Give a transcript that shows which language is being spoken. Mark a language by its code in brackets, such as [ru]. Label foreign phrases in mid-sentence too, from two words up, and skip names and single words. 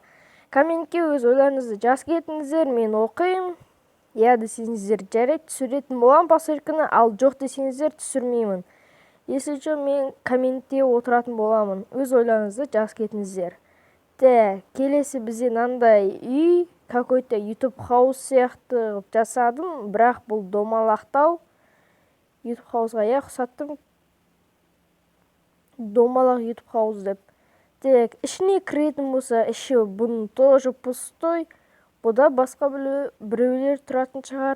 [kk] Комментке өз ойларыңызды жазып кетіңіздер. Мен оқимын. Десеңіздер жарайды, түсіретін болам посылканы, ал жоқ десеңіздер түсірмеймін. Если жоқ, мен комментте отыратын боламын. Өз ойларыңызды жазып кетіңіздер. Келесі бізде мынандай үй, какой-то YouTube хаус сияқты жасадым, бірақ бұл домалақтау. YouTube хаусға ұқсаттым. Домалақ YouTube хаус деп. Ішіне кіретін болса, іші бұның [ru] тоже пустой. [kk] Бұда басқа біреулер тұратын шығар.